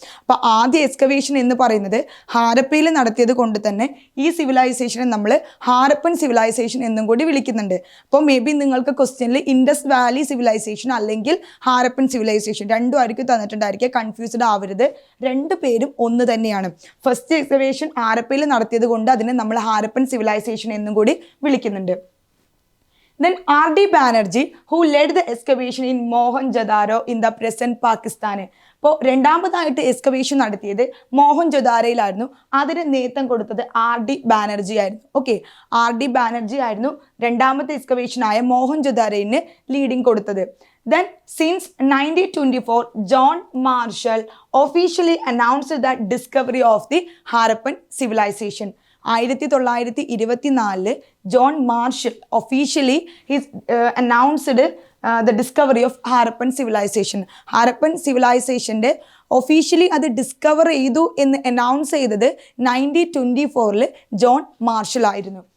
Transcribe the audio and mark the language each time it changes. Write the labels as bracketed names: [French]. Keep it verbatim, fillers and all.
[Malayalam] അപ്പോൾ ആദ്യ എക്സ്കവേഷൻ എന്ന് പറയുന്നത് ഹാരപ്പയിൽ നടത്തിയത് കൊണ്ട് തന്നെ ഈ സിവിലൈസേഷനെ നമ്മൾ ഹാരപ്പൻ സിവിലൈസേഷൻ എന്നും കൂടി വിളിക്കുന്നുണ്ട്. അപ്പോൾ മേ ബി നിങ്ങൾക്ക് ക്വസ്റ്റ്യനിൽ ഇൻഡസ് വാലി സിവിലൈസേഷൻ അല്ലെങ്കിൽ ഹാരപ്പൻ സിവിലൈസേഷൻ രണ്ടും ആയിരിക്കും തന്നിട്ടുണ്ടായിരിക്കുക. കൺഫ്യൂസ്ഡ് ആവരുത്, രണ്ട് പേരും ഒന്ന് തന്നെയാണ്. ഫസ്റ്റ് എക്സ്കവേഷൻ ഹാരപ്പയിൽ നടത്തിയത് കൊണ്ട് അതിനെ നമ്മൾ ഹാരപ്പൻ സിവിലൈസേഷൻ എന്നും കൂടി വിളിക്കുന്നുണ്ട്. [English] Then R D Banerjee, who led the excavation in Mohenjo-daro in the present Pakistan. [Malayalam] അപ്പോൾ രണ്ടാമതായിട്ട് എക്സ്കവേഷൻ നടത്തിയത് മോഹൻജൊദാരയിലായിരുന്നു. അതിന് നേതൃത്വം കൊടുത്തത് ആർ ഡി ബാനർജി ആയിരുന്നു. ഓക്കെ, ആർ ഡി ബാനർജി ആയിരുന്നു രണ്ടാമത്തെ എക്സ്കവേഷനായ മോഹൻജൊദാരയിന് ലീഡിങ് കൊടുത്തത്. [English] Then, since nineteen twenty-four, John Marshall officially announced the discovery of the Harappan civilization. [Malayalam] ആയിരത്തി തൊള്ളായിരത്തി ഇരുപത്തി നാലില് [English] John Marshall officially his announced the discovery of Harappan civilization. [Malayalam] Harappan സിവിലൈസേഷൻ്റെ ഒഫീഷ്യലി അത് ഡിസ്കവർ ചെയ്തു എന്ന് അനൗൺസ് ചെയ്തത് നയൻറ്റീൻ ട്വൻറ്റി ഫോറിൽ ജോൺ മാർഷൽ ആയിരുന്നു.